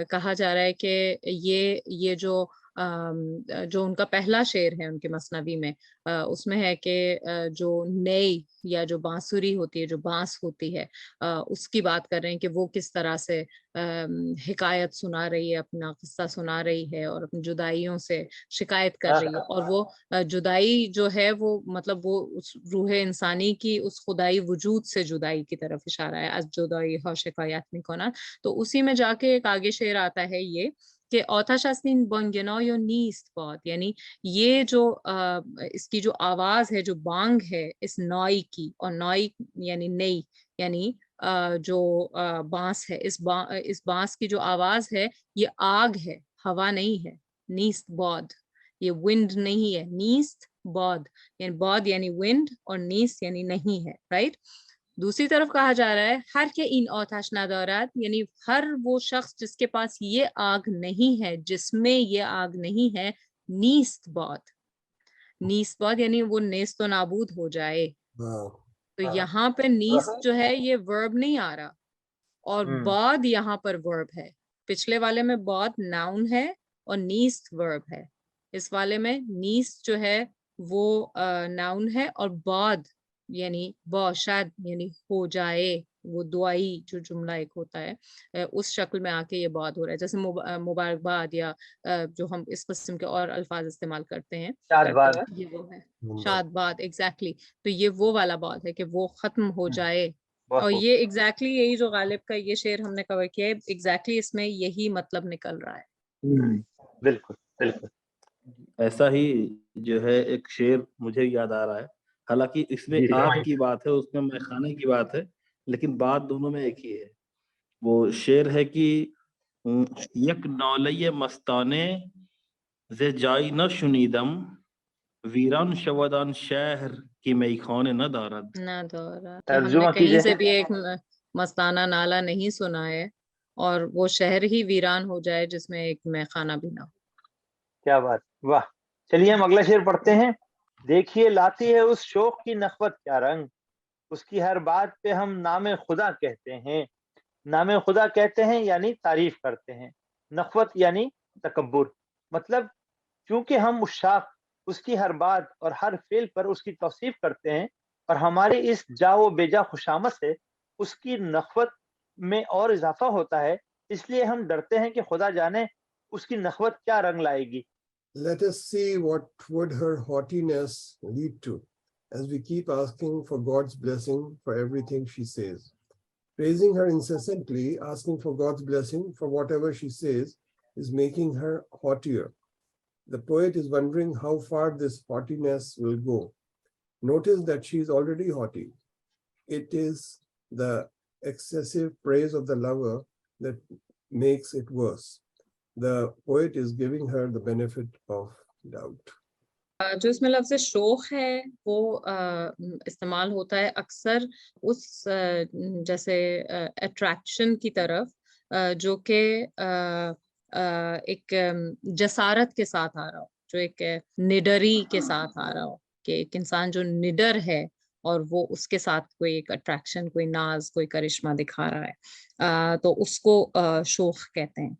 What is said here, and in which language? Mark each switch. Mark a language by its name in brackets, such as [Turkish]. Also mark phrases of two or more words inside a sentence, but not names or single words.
[Urdu] کہا جا رہا ہے کہ یہ جو ان کا پہلا شعر ہے ان کے مثنوی میں، اس میں ہے کہ جو نئی یا جو بانسری ہوتی ہے، جو بانس ہوتی ہے، اس کی بات کر رہے ہیں کہ وہ کس طرح سے حکایت سنا رہی ہے، اپنا قصہ سنا رہی ہے اور اپنی جدائیوں سے شکایت کر رہی ہے. اور وہ جدائی جو ہے وہ مطلب وہ اس روح انسانی کی اس خدائی وجود سے جدائی کی طرف اشارہ ہے. [Persian] از جدائی ها شکایت میکنن. [Urdu] تو اسی میں جا کے ایک آگے شعر آتا ہے یہ کہ [Persian] آتش است این بانگنای و نیست باد، [Urdu] یعنی یہ جو اس کی جو آواز ہے، جو بانگ ہے اس نائی کی، اور نائی یعنی نئی یعنی جو بانس ہے, اس بانس کی جو آواز ہے یہ آگ ہے, ہوا نہیں ہے. [Persian] نیست بود, [Urdu] یہ ونڈ نہیں ہے. [Persian] نیست بود [Urdu] یعنی بود یعنی ونڈ اور نیست یعنی نہیں ہے, رائٹ. دوسری طرف کہا جا رہا ہے [Persian] ہر کے این آتش ندارد, [Urdu] یعنی ہر وہ شخص جس کے پاس یہ آگ نہیں ہے, جس میں یہ آگ نہیں ہے, [Persian] نیست بود. نیست بود [Urdu] یعنی وہ [Persian] نیست و نابود [Urdu] ہو جائے. [English] Wow. [Urdu] تو یہاں پہ نیست جو ہے یہ ورب نہیں آ رہا, اور بود یہاں پر ورب ہے. پچھلے والے میں بود ناؤن ہے اور نیست ورب ہے. اس والے میں نیست جو ہے وہ ناؤن ہے اور بود یعنی باشد یعنی ہو جائے, وہ دعائی جو جملہ ایک ہوتا ہے اس شکل میں آ کے یہ بود ہو رہا ہے. جیسے مبارکباد یا جو ہم اس قسم کے اور الفاظ استعمال کرتے ہیں, یہ وہ ہے [Persian] شاد باد. [Urdu] ایگزیکٹلی, تو یہ وہ والا بات ہے کہ وہ ختم ہو جائے. اور یہ ایگزیکٹلی یہی جو غالب کا یہ شعر ہم نے کور کیا ہے, ایگزیکٹلی اس میں یہی مطلب نکل رہا ہے. بالکل بالکل ایسا ہی جو ہے ایک شعر مجھے یاد آ رہا ہے, حالانکہ اس میں آگ کی بات ہے, اس میں میخانے کی بات ہے, لیکن بات دونوں میں ایک ہی ہے. وہ شعر ہے کہ [Persian] یک ناله مستانه ز جای نشنیدم ویران شودان شہر کی میخانه ندارد. [Urdu] ہم نے کہیں سے بھی ایک مستانہ نالہ نہیں سنا ہے, اور وہ شہر ہی ویران ہو جائے جس میں ایک میخانہ بھی نہ ہو. کیا بات, واہ. چلیے ہم اگلا شعر پڑھتے ہیں. دیکھیے لاتی ہے اس شوق کی نخوت کیا رنگ, اس کی ہر بات پہ ہم نام خدا کہتے ہیں. نام خدا کہتے ہیں یعنی تعریف کرتے ہیں. نخوت یعنی تکبر. مطلب چونکہ ہم عشاق اس کی ہر بات اور ہر فعل پر اس کی توصیف کرتے ہیں, اور ہماری اس جا و بیجا خوشامد سے اس کی نخوت میں اور اضافہ ہوتا ہے, اس لیے ہم ڈرتے ہیں کہ خدا جانے اس کی نخوت کیا رنگ لائے گی. [English] Let us see what would her haughtiness lead to, as we keep asking for God's blessing for everything she says. Praising her incessantly, asking for God's blessing for whatever she says, is making her haughtier. The poet is wondering how far this haughtiness will go. Notice that she is already haughty. It is the excessive praise of the lover that makes it worse. The poet is giving her the benefit of doubt. [Urdu] جو اس میں لفظ شوق ہے وہ استعمال ہوتا ہے اکثر اس جیسے اٹریکشن کی طرف جو کہ ایک جسارت کے ساتھ آ رہا ہو, جو ایک نڈری کے ساتھ آ رہا ہو, کہ ایک انسان جو نڈر ہے اور وہ اس کے ساتھ کوئی ایک اٹریکشن, کوئی ناز, کوئی کرشمہ دکھا رہا ہے, تو اس کو شوق کہتے ہیں.